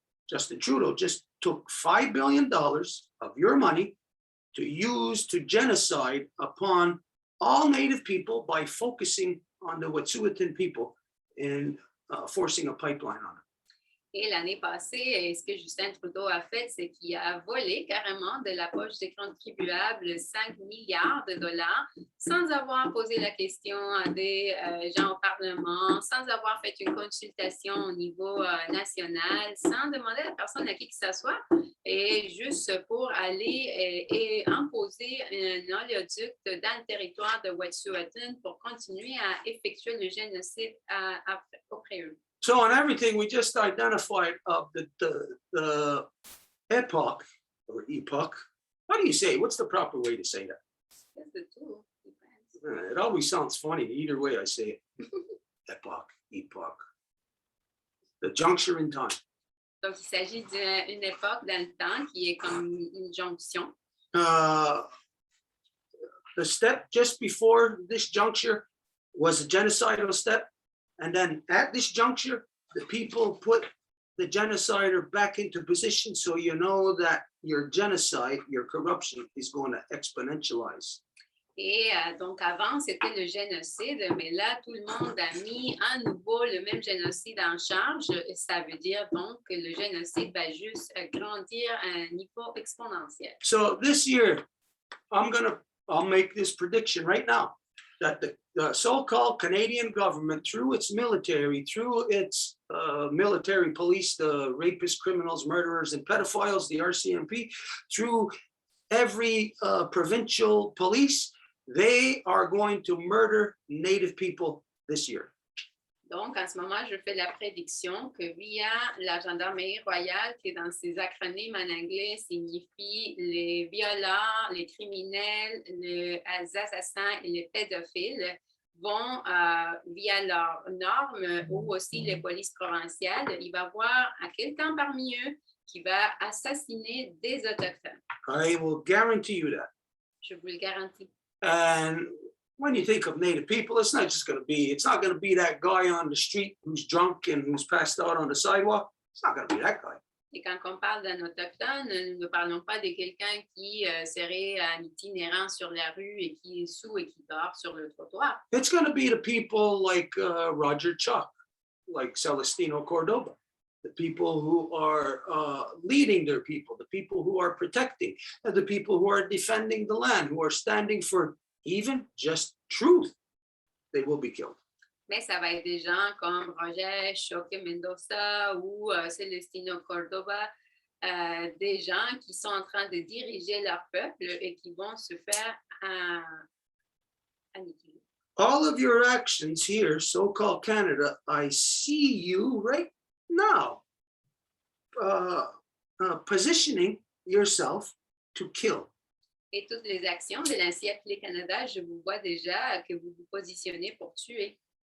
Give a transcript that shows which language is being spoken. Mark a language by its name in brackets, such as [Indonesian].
[English] Justin Trudeau just took $5 billion of your money to use to genocide upon all Native people by focusing on the Wet'suwet'en people and forcing a pipeline on it. [French] Et l'année passée, ce que Justin Trudeau a fait, c'est qu'il a volé carrément de la poche des contribuables 5 milliards de dollars sans avoir posé la question à des gens au Parlement, sans avoir fait une consultation au niveau national, sans demander à la personne à qui que ce soit, et juste pour aller et imposer un oléoduc dans le territoire de Wet'suwet'en pour continuer à effectuer le génocide auprès d'eux. [English] So on everything we just identified of the epoch or epoch. How do you say? What's the proper way to say that? That's the tool. Depends. It always sounds funny. Either way I say it. Epoch. The juncture in time. [French] Donc, il s'agit d'une époque dans le temps qui est comme une jonction. [English] The step just before this juncture was a genocidal step. And then at this juncture, the people put the genocider back into position so you know that your genocide, your corruption is going to exponentialize. [French] Et donc, avant, c'était le génocide, mais là, tout le monde a mis à nouveau le même génocide en charge. Ça veut dire donc que le génocide va juste grandir à un niveau exponentiel. [English] So this year, I'll make this prediction right now that the so-called Canadian government, through its military, through its military police, the rapists, criminals, murderers, and pedophiles, the RCMP, through every provincial police, they are going to murder Native people this year. [French] Donc, en ce moment, je fais la prédiction que via la gendarmerie royale, qui dans ses acronymes en anglais signifie les violents, les criminels, les assassins et les pédophiles, vont, via leurs normes ou aussi les polices provinciales, il va y avoir à quelqu'un parmi eux qui va assassiner des Autochtones. [English] I will guarantee you that. [French] Je vous le garantis. [English] And when you think of Native people, it's not going to be that guy on the street who's drunk and who's passed out on the sidewalk. It's not going to be that guy. [French] Et quand on parle d'un autochtone, nous ne parlons pas de quelqu'un qui serait un itinérant sur la rue et qui est sous et qui dort sur le trottoir. [English] It's going to be the people like Roger Chuck, like Celestino Cordoba, the people who are leading their people, the people who are protecting, and the people who are defending the land, who are standing for even just truth. They will be killed. [French] Mais ça va être des gens comme Roger Choque Mendoza ou Celestino Cordoba, des gens qui sont en train de diriger leur peuple et qui vont se faire annihiler. [English] All of your actions here, so-called Canada, I see you right now positioning yourself to kill. [French] Et toutes les actions de l'ancien appelé Canada, je vous vois déjà que vous vous positionnez pour tuer.